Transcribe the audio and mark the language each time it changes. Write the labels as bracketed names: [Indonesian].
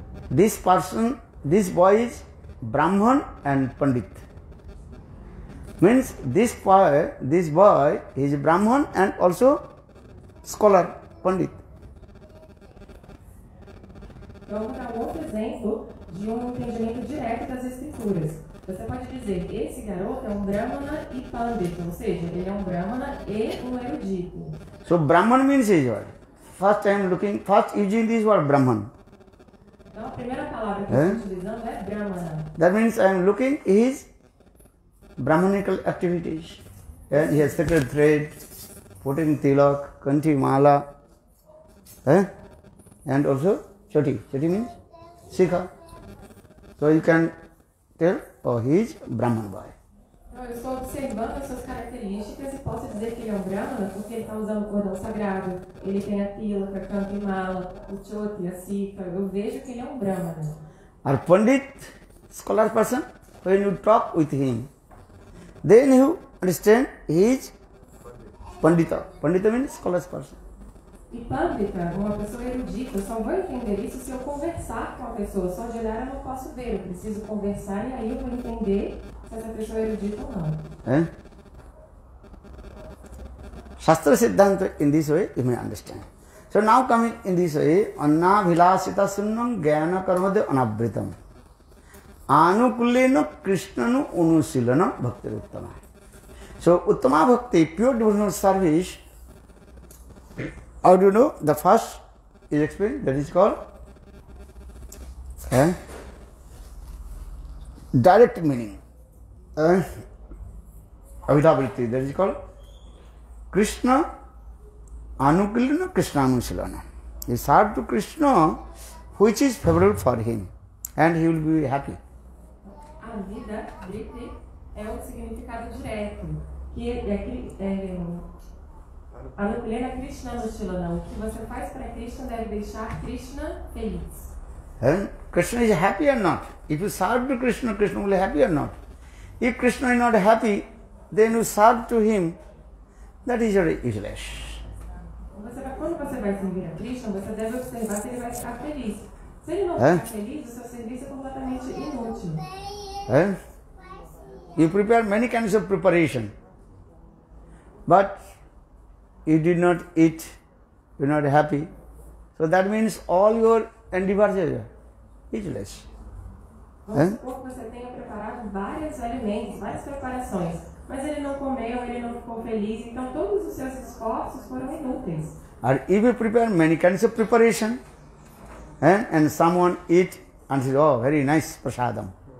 [English] This person, this boy is Brahman and Pandit. Means this boy is Brahman and also scholar, Pandit. [Portuguese] Vamos dar um outro exemplo de entendimento direto das Escrituras. Você pode dizer, esse garoto é Brahmana e Pandit, ou seja, ele é Brahmana e erudito. [English] So Brahman means is what? First using this word Brahman. [Portuguese] Então a primeira palavra que estamos utilizando é Brahmana. [English] That means I am looking his Brahmanical activities. He has sacred thread, putting tilak, kanthi mala, and also choti. Choti means Sikha. So you can tell, oh, he is Brahman boy. [Portuguese] Então, eu estou observando as suas características e posso dizer que ele é Brahmana porque ele está usando o cordão sagrado, ele tem a tilaka, canto e mala, o choti, a sikha. Eu vejo que ele é Brahmana. [English] Or Pandit, scholar person, when you talk with him, then you understand he is Pandita. Pandita means scholar person. [Portuguese] E Pandita, uma pessoa erudita, eu só vou entender isso se eu conversar com a pessoa. Só de olhar eu não posso ver, eu preciso conversar e aí eu vou entender se essa pessoa é erudita ou não. [English] Shastra Siddhanta in this way you may understand. So now coming in this way, [Sanskrit] Anna Vilasita Sunnam Jnana Karmade Anavritam Anukulena Krishnanu Unusilana Bhakti Uttama. [English] So Uttama Bhakti, pure devotional service. How do you know? The first is explained, that is called direct meaning. Avidavritti, that is called Krishna Anukulana Krishna Anusilana. He served to Krishna which is favorable for him and he will be happy. [Portuguese] A vida, Vritti, é um significado direto, que é Anukulena Krishna Anusilana. O que você faz para Krishna deve deixar Krishna feliz. [English] Krishna is happy or not? If you serve to Krishna, Krishna will be happy or not? If Krishna is not happy, then you serve to him, that is very useless. [Portuguese] Quando você vai servir a Krishna, você deve observar se ele vai ficar feliz. Se ele não ficar feliz, o seu serviço é completamente inútil. [English] You prepare many kinds of preparation, but you did not eat, you are not happy. So that means all your endeavors are useless. [Portuguese] Vamos supor que você tenha preparado vários alimentos, várias preparações, mas ele não comeu, ele não ficou feliz, então todos os seus esforços foram inúteis. [English] Or if you prepare many kinds of preparation, and someone eat and says, oh, very nice prasadam.